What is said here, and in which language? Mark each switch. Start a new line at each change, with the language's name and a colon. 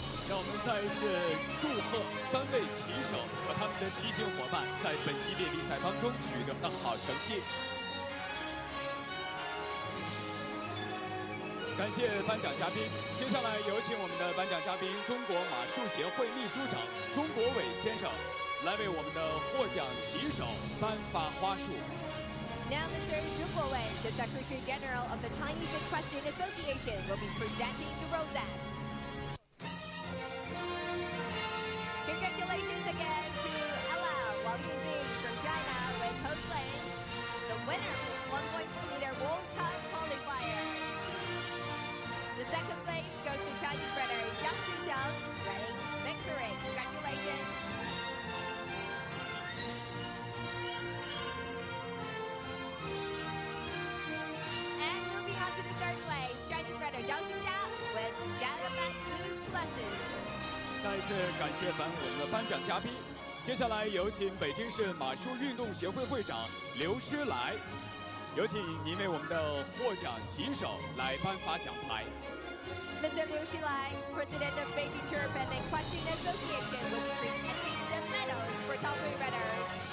Chinese: 让我们再一次祝贺3位骑手和他们的骑行伙伴在本级别比赛当中取得的好成绩。感谢颁奖嘉宾，接下来有请我们的颁奖嘉宾中国马术协会秘书长钟国伟先生来为我们的获奖骑手颁发花束。
English: Now, Mr. Zhou Guowei, the Secretary General of the Chinese Equestrian Association, will be presenting the rosette. Congratulations again to Ella Wang Yunjing from China with host lane, the winner of 1.4 meter World Cup Qualifier. The second place goes to Chinese rider Jiang Zhixiang, riding victory. Congratulations. And moving on to the third place, Chinese rider Zhang Xinjia with Gallopant Du Plessis.
Chinese: 再一次感谢我们的颁奖嘉宾，接下来有请北京市马术运动协会会长刘诗来，有请您为我们的获奖骑手来颁发奖牌。
English: Mr. Liu Shilai, President of Beijing Turf and Equestrian Association, will be presenting the medals for top 3 runners.